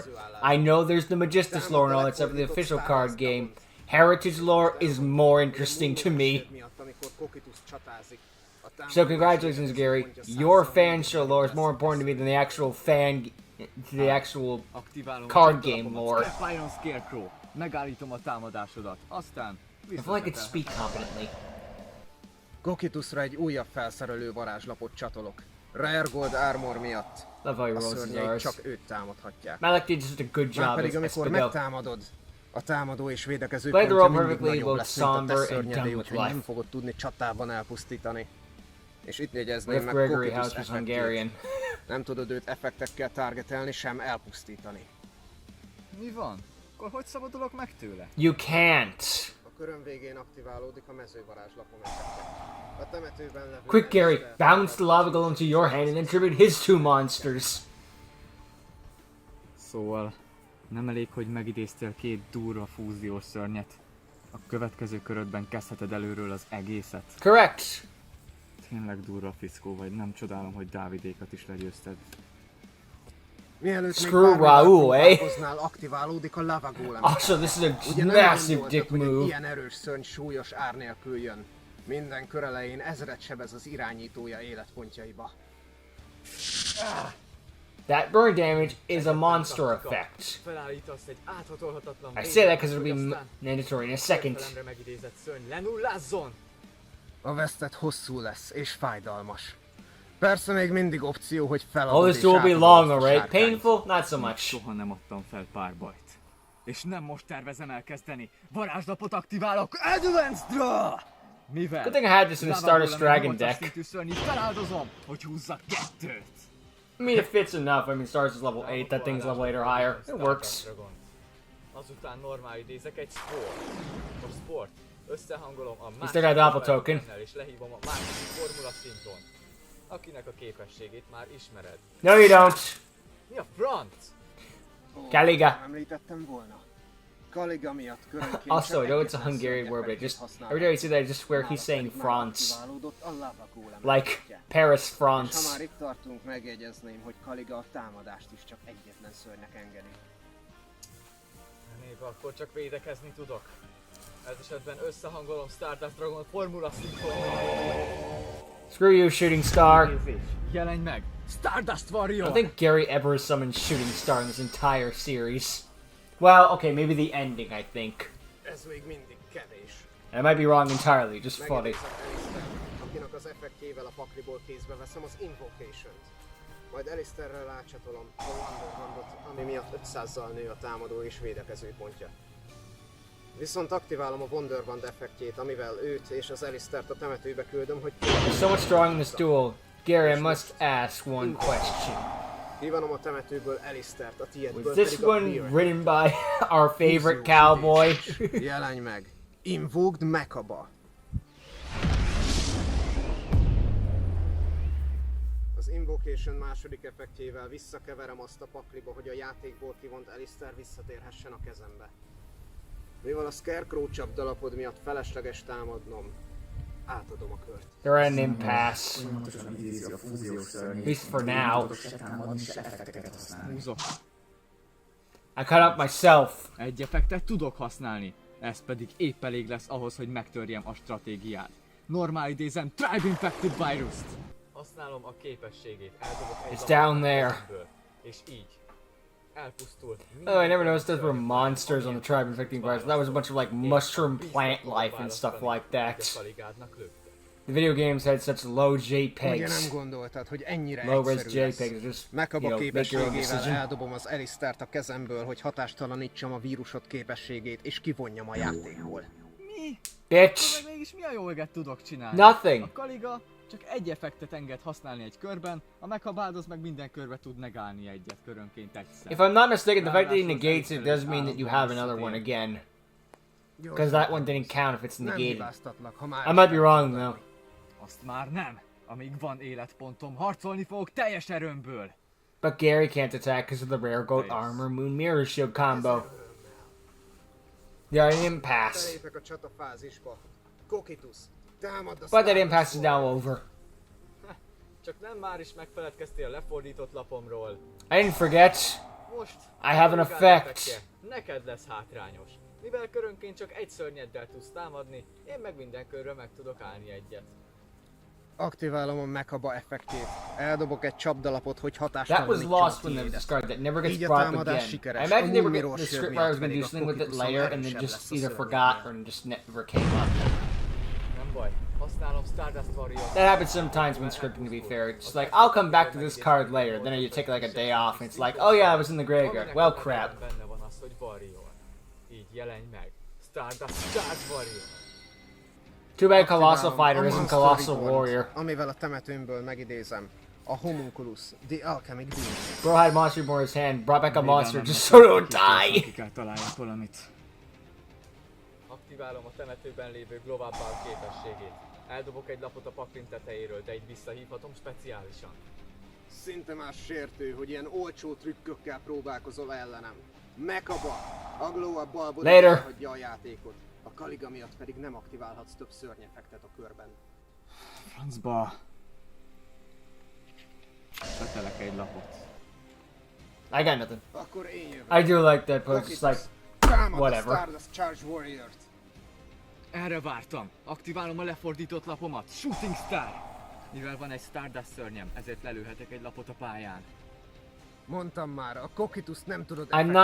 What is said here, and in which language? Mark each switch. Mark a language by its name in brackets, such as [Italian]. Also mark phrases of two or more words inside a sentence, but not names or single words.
[English] I know there's the Magistus lore and all that stuff in the official card game. Heritage lore is more interesting to me. So congratulations, Gary. Your fan show lore is more important to me than the actual card game lore. Scarecrow. [Hungarian] Megállítom a támadásodat. Aztán [English] I feel like I could speak competently. [Hungarian] Kokitusra egy újabb felszerelő varázslapot csatolok. Rare Gold Armor miatt. [English] Love how he [Hungarian] A [English] rolls his [Hungarian] szörnyeik [English] R's. [Hungarian] csak őt támadhatják. [English] Malak did just a good job [Hungarian] Márpedig [English] as [Hungarian] amikor Spigo. megtámadod, a támadó és védekező [English] Play the [Hungarian] pontja [English] role [Hungarian] mindig [English] perfectly, [Hungarian] nagyobb [English] both [Hungarian] lesz, mint a te [English] somber and [Hungarian] szörnyedé, [English] done with [Hungarian] úgyhogy [English] life. [Hungarian] nem fogod tudni csatában elpusztítani. És itt jegyezném [English] If [Hungarian] meg [English] Gregory [Hungarian] Kokitus [English] House was [Hungarian] effektjét. [English] Hungarian. [Hungarian] Nem tudod őt effektekkel targetelni, sem elpusztítani. mi van? Akkor hogy szabadulok meg tőle? [English] You can't. [Hungarian] A köröm végén aktiválódik a mezővarázslapom effekte. A temetőben levő... [English] Quick, Gary, Alistair bounce the lava golem to your hand and then tribute his 2 monsters. [Hungarian] Szóval nem elég, hogy megidéztél 2 durva fúziós szörnyet. A következő körödben kezdheted előről az egészet. [English] Correct. [Hungarian] Tényleg durva fickó vagy, nem csodálom, hogy Dávidékat is legyőzted. Mielőtt [English] Screw [Hungarian] még bármivel [English] Raoul, eh? [Hungarian] próbálkoznál, aktiválódik a lava golem. [English] Also, this is a [Hungarian] Ugye nem [English] massive [Hungarian] gondoltad, [English] dick [Hungarian] hogy egy [English] move. [Hungarian] ilyen erős szörny súlyos ár nélkül jön. Minden kör elején ezret sebez az irányítója életpontjaiba. [English] That burn damage is a monster effect. [Hungarian] Felállítasz egy áthatolhatatlan [English] I say that because it'll be mandatory in a second. [Hungarian] megidézett szörny lenullázzon! A vesztett hosszú lesz és fájdalmas. Persze még mindig opció, hogy [English] Oh, [Hungarian] feladod [English] this will be [Hungarian] átadod [English] long, [Hungarian] azt a [English] alright? [Hungarian] sárkányt. [English] Painful? Not so much. [Hungarian] Soha nem adtam fel párbajt. És nem most tervezem elkezdeni. Varázslapot aktiválok Advanced Draw! Mivel? [English] Good thing I had this in the Stardust Dragon deck. [Hungarian] Szintű szörny is feláldozom, hogy húzzak 2-t. [English] I mean, it fits enough. I mean, Stars is level 8, that thing's level 8 or higher. It works. [Hungarian] Azután normál idézek egy sport. A sport. Összehangolom a másik [English] still got a doppel token. [Hungarian] formulával, és lehívom a másik formula szinton. Akinek a képességét már ismered. [English] No, you don't. [Hungarian] Mi a franc? Caliga. Említettem volna. Caliga miatt körönként [English] Also, [Hungarian] csak [English] I know it's a [Hungarian] egyetlen [English] Hungarian [Hungarian] szörny [English] word, but [Hungarian] effektet [English] just [Hungarian] használok. [English] every time you see that, I just swear he's [Hungarian] Nála [English] saying [Hungarian] pedig már [English] France. [Hungarian] aktiválódott a lava golem [English] Like [Hungarian] effektje. [English] Paris, [Hungarian] És ha [English] France. [Hungarian] már itt tartunk, megjegyezném, hogy Caliga a támadást is csak egyetlen szörnynek engedi. Név, akkor csak védekezni tudok. Ez esetben összehangolom Stardust Dragon formula szinton. [English] Screw you, Shooting Star. [Hungarian] Jelenj meg! Stardust Warrior! [English] I think Gary ever summoned Shooting Star in this entire series. Well, okay, maybe the ending, I think. [Hungarian] Ez még mindig kevés. [English] I might be wrong entirely, just funny. [Hungarian] Megidézem Alistair, akinek az effektjével a pakliból kézbe veszem az Invocation-t. Majd Alistairrel átcsatolom a Wonderwandot, ami miatt 500-zal nő a támadó és védekező pontja. Viszont aktiválom a Wonderwand effektjét, amivel őt és az Alistairt a temetőbe küldöm, hogy [English] There's so much drawing in this duel. Gary, I must ask one question. [Hungarian] kivonom a temetőből Alistairt, a tiédből [English] Was this [Hungarian] pedig a [English] one [Hungarian] Fear. [English] written by our favorite cowboy? [Hungarian] Jelenj meg! Invoked Mekaba! Az Invocation második effektjével visszakeverem azt a pakliba, hogy a játékból kivont Alistair visszatérhessen a kezembe. Mivel a Scarecrow csapdalapod miatt felesleges támadnom, átadom a kört. [English] The random pass. At least for now. [Hungarian] Húzok. [English] I cut up myself. [Hungarian] Egy effektet tudok használni. Ez pedig épp elég lesz ahhoz, hogy megtörjem a stratégiát. Normál idézem Tribe Infected Virus-t. Használom a képességét. Eldobok egy [English] It's down there. [Hungarian] labát, és így. elpusztul. [English] Oh, I never noticed those were monsters on the tribe infecting virus. That was a bunch of like mushroom plant life and stuff like that. The video games had such low [Hungarian] Ugye nem [English] JPEGs. [Hungarian] gondoltad, hogy ennyire [English] Low res [Hungarian] egyszerű lesz. [English] JPEGs, just, [Hungarian] Megkaba [English] you know, make your own [Hungarian] képességével [English] decision. [Hungarian] eldobom az Elistert a kezemből, hogy hatástalanítsam a vírusod képességét, és kivonjam a játékból. Mi? [English] Bitch! [Hungarian] Meg mégis mi a jó eget tudok csinálni? [English] Nothing. [Hungarian] A Kaliga csak egy effektet enged használni egy körben, a meghabáldoz meg minden körbe tud negálni egyet körönként egyszer. [English] If I'm not mistaken, the fact that he negates it does mean that you have another one again. Because that one didn't count if it's [Hungarian] Nem [English] negated. [Hungarian] hibáztatlak, ha már [English] I might be wrong though. [Hungarian] Azt már nem. Amíg van életpontom, harcolni fogok teljes erőmből. [English] But Gary can't attack because of the Rare Goat Armor Moon Mirror Shield combo. Yeah, I didn't pass. [Hungarian] belépek a csatafázisba. Kokitus, támad a [English] But that [Hungarian] Stardust [English] impasse is now [Hungarian] Warrior. [English] over. [Hungarian] Csak nem már is megfeledkeztél a lefordított lapomról. [English] I didn't forget. [Hungarian] Most [English] I have an effect. [Hungarian] neked lesz hátrányos. Mivel körönként csak egy szörnyeddel tudsz támadni, én meg minden körre meg tudok állni egyet. Aktiválom a Mekaba effektjét. Eldobok egy csapdalapot, hogy [English] That was [Hungarian] hatástalanítsa [English] lost [Hungarian] a [English] when that was [Hungarian] tiédet. [English] discarded. That never gets [Hungarian] Így a [English] brought up [Hungarian] támadás [English] again. I [Hungarian] sikeres. [English] imagine they [Hungarian] A [English] were [Hungarian] Moonmirror [English] the script [Hungarian] Shield [English] writer was [Hungarian] miatt [English] gonna do [Hungarian] pedig a [English] something with it [Hungarian] Kokituson [English] later and then [Hungarian] erősebb [English] just [Hungarian] lesz a [English] either [Hungarian] szörnyeknél. [English] forgot or just never came up. [Hungarian] Nem baj, használom Stardust Warrior. [English] That happens sometimes when scripting, to be fair. It's like, I'll come back to this card later. Then you take like a day off and it's like, oh yeah, I was in the graveyard. Well, crap. [Hungarian] Benne van az, hogy Warrior. Így jelenj meg. Stardust Charge Warrior. [English] Too bad Colossal [Hungarian] Aktiválom [English] Fighter [Hungarian] a [English] isn't [Hungarian] Monster [English] Colossal [Hungarian] Reborn-t, [English] Warrior. [Hungarian] amivel a temetőmből megidézem. A Homunculus, The Alchemic Being. [English] Bro had Monster Reborn in his hand, brought back a monster just so it would die. [Hungarian] Ki kell találjunk valamit. Aktiválom a temetőben lévő Global Ball képességét. Eldobok egy lapot a paklin tetejéről, de így visszahívhatom speciálisan. Szinte már sértő, hogy ilyen olcsó trükkökkel próbálkozol ellenem. Mekaba, a Glow Up Ballból [English] Later. [Hungarian] elhagyja a játékot. A Kaliga miatt pedig nem aktiválhatsz több szörnyeffektet a körben. Francba. Betelek egy lapot. [English] I got nothing. [Hungarian] Akkor én jövök. [English] I do like that pose. It's like, [Hungarian] Támad [English] whatever. [Hungarian] a Stardust Charge Warrior-t. Erre vártam. Aktiválom a lefordított lapomat. Shooting Star! Mivel van egy Stardust szörnyem, ezért lelőhetek egy lapot a pályán. Mondtam már, a Kokitus nem tudod [English] I'm not